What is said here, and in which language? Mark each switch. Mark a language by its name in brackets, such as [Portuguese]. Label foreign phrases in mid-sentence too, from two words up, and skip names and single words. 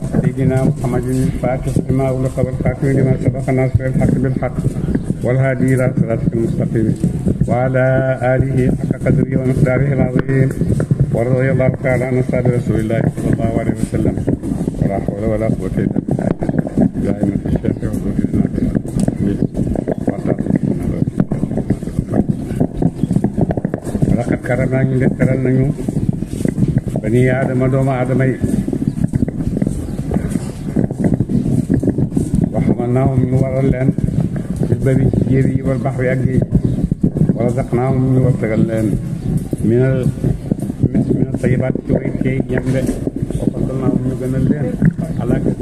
[Arabic] سيدنا محمد الفاتح لما أغلق والخاتم لما سبق ناصر الحق بالحق والهادي إلى صراطك المستقيم وعلى آله حق قدره ومقداره العظيم ورضي الله تعالى عن أصحاب رسول الله صلى الله عليه وسلم ولا حول ولا قوة إلا بالله دائما في الشيخ وظهرنا ولقد كرمنا [Wolof] ñu teral nañu bani aadama doomu aadama yi waxamalnaahum ñu waral leen [Arabic] في البر [Wolof] ci jéeri yi [Arabic] والبحر [Wolof] ak géej [Arabic] ورزقناهم [Wolof] ñu wartagal leen [Arabic] من الطيبات [Wolof] ci way teey ñam de [Arabic] وفضلناهم [Wolof] ñu gënal leen ala